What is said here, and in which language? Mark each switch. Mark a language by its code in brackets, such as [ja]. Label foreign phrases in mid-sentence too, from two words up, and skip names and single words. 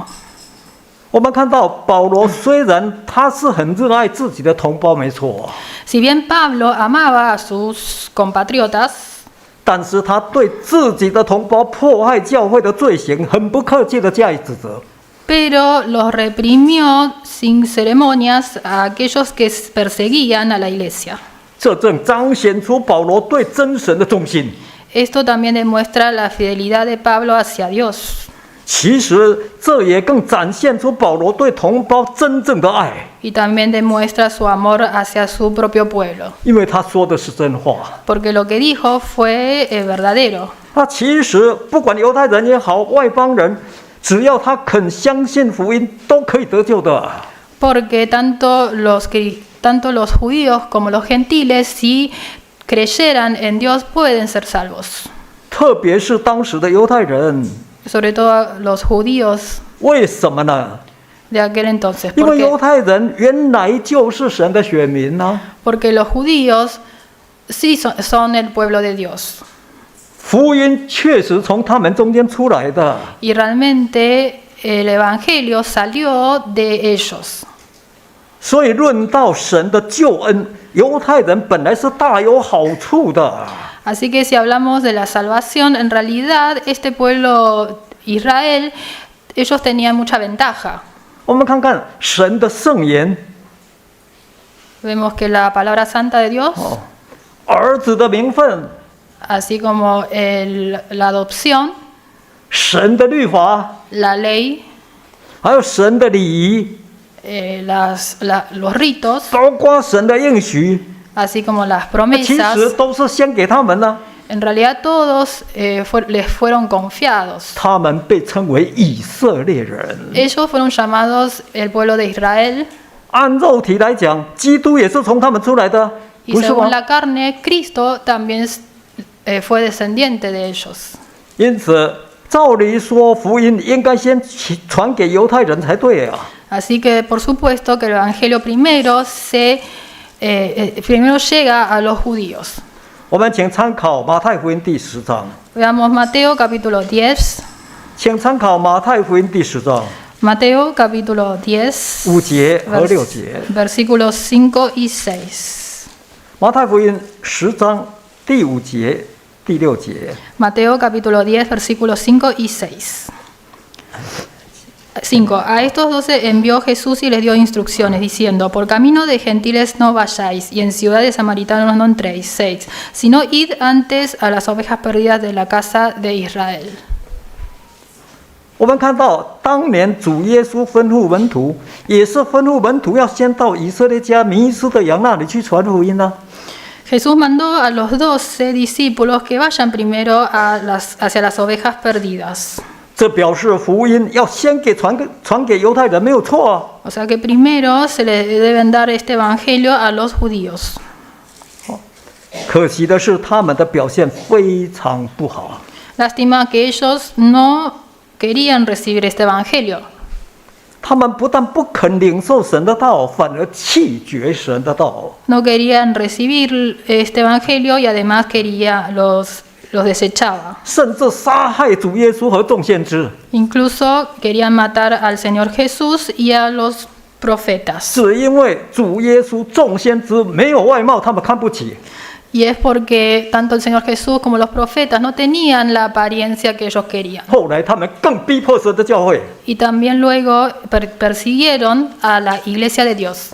[zh] 我们看到保罗虽然他是很热爱自己的同胞，没错， [es] Si bien Pablo amaba a sus compatriotas, [zh] 但是他对自己的同胞迫害教会的罪行很不客气地加以指责。 [es] pero los reprimió sin ceremonias a aquellos que perseguían a la iglesia. [zh] 这正彰显出保罗对真神的忠心。 [es] Esto también demuestra la fidelidad de Pablo hacia Dios. [zh] 其实这也更展现出保罗对同胞真正的爱， [es] Y también demuestra su amor hacia su propio pueblo. [zh] 因为他说的是真话。 [es] Porque lo que dijo fue verdadero. [zh] 他其实不管犹太人也好，外邦人，只要他肯相信福音，都可以得救的。 [es] Porque tanto los judíos como los gentiles, si creyeran en Dios, pueden ser salvos. [zh] 特别是当时的犹太人， [es] Sobre todo los judíos [zh] 为什么呢？ [es] de aquel entonces. [zh] 因为犹太人原来就是神的选民呢、 [es] Porque los judíos sí son el pueblo de Dios. [zh] 福音确实从他们中间出来的。 [es] Y realmente el evangelio salió de ellos. [zh] 所以论到神的救恩，犹太人本来是大有好处的。 [es] Así que si hablamos de la salvación, en realidad este pueblo Israel, ellos tenían mucha ventaja. [zh] 我们看看神的圣言， [es] Vemos que la palabra santa de Dios, [zh] 儿子的名分， [es] así como la adopción, [zh] 神的律法， [es] la ley, [zh] 还有神的礼仪， [es] los ritos, [zh] 包括神的应许， [es] así como las [zh] 其实 [es] promesas, [zh] 都是先给他们呢。 [es] en realidad todos les fueron confiados. [zh] 他们被称为以色列人。 [es] Ellos fueron llamados el pueblo de Israel. [zh] 按肉体来讲，基督也是从他们出来的， [es] Y [zh] 不是 [es] según [zh] 吗？ [es] la carne, Cristo también fue descendiente de ellos. [zh] 因此，照理说，福音应该先传给犹太人才对啊。 [es] Así que por supuesto que el Evangelio primero llega a los judíos. [zh] 我们请参考马太福音第10章， [es] Veamos Mateo capítulo 10. [zh] 请参考马太福音第10章 [es] Mateo capítulo 10, [zh] 5 节和6节。 [es] versículos 5 y 6. [zh] 马太福音10章第5节、第6节。 [es] Mateo capítulo 10, versículos 5 y 6. 5. A estos 12 envió Jesús y les dio instrucciones, diciendo: por camino de gentiles no vayáis, y en ciudades samaritanos no entréis. 6. Sino id antes a las ovejas perdidas de la casa de Israel. [zh] 我们看到当年主耶稣吩咐门徒，也是吩咐门徒要先到以色列家迷失的羊那里去传福音呢。 [es] Jesús mandó a los 12 discípulos que vayan primero hacia las ovejas perdidas. [zh] 这表示福音要先传给犹太人，没有错啊。 [es] O sea que primero se le deben dar este evangelio a los judíos. [zh] 可惜的是，他们的表现非常不好。 [es] Lástima que ellos no querían recibir este evangelio. [zh] 他们不但不肯领受神的道，反而弃绝神的道。 [es] No querían recibir este evangelio y además los desechaba. [zh] 甚至杀害主耶稣和众先知。 [es] Incluso querían matar al Señor Jesús y a los profetas. [zh] 只因为主耶稣、众先知没有外貌，他们看不起。 [es] Y es porque tanto el Señor Jesús como los profetas no tenían la apariencia que ellos querían. [zh] 后来他们更逼迫神的教会。 [es] Y también luego persiguieron a la iglesia de Dios.